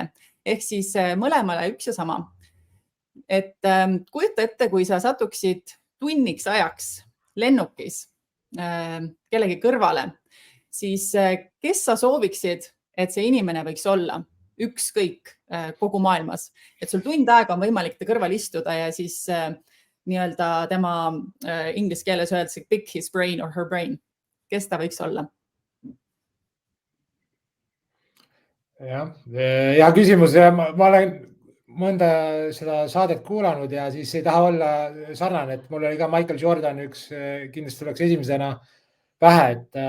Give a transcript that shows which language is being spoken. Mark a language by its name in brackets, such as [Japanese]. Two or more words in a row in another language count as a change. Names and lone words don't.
[Estonian] Ehk siis mõlemale üks ja sama. Et kujuta ette, kui sa satuksid tunniks ajaks lennukis kellegi kõrvale, siis kes sa sooviksid, et see inimene võiks olla ükskõik kogu maailmas, et sul tund aega on võimalik ta kõrval istuda ja siis nii-öelda tema inglise keeles öeldakse [English] pick his brain or her brain. [Estonian] Kes ta võiks olla? Jah, hea küsimus. Ma olen mõnda seda saadet kuulanud ja siis ei taha olla sarnane, et mul oli ka Michael Jordan üks, kindlasti tuleks esimesena pähe,